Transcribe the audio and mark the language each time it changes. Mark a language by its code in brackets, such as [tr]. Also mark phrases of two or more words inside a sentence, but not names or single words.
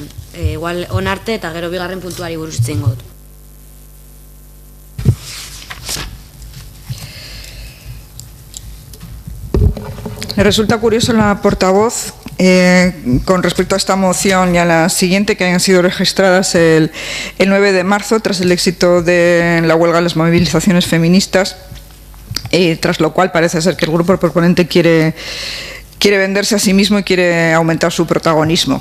[eu] Igual onarte eta gero bigarren puntuari buruz hitz egingo dut. [es] Me resulta curioso la portavoz con respecto a esta moción y a la siguiente, que han sido registradas el 9 de marzo tras el éxito de la huelga de las movilizaciones feministas, tras lo cual parece ser que el grupo proponente quiere venderse a sí mismo y quiere aumentar su protagonismo.